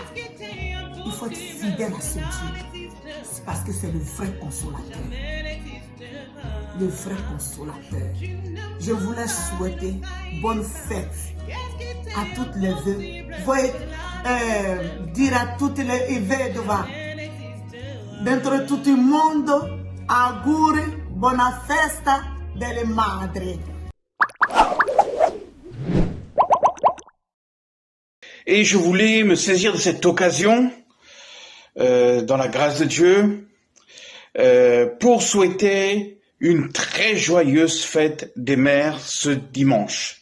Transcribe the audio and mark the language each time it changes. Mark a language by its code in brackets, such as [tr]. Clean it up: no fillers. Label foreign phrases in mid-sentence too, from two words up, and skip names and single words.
[fr] Il faut être fidèle à ce Dieu. C'est parce que c'est le vrai consolateur. Le vrai consolateur. Je voulais souhaiter bonne fête à toutes les veuves. Voyez, dire à toutes les veuves [it] dentro tutto il mondo, auguri, buona festa delle madri. [fr] Et je voulais me saisir de cette occasion, dans la grâce de Dieu, pour souhaiter une très joyeuse fête des mères ce dimanche.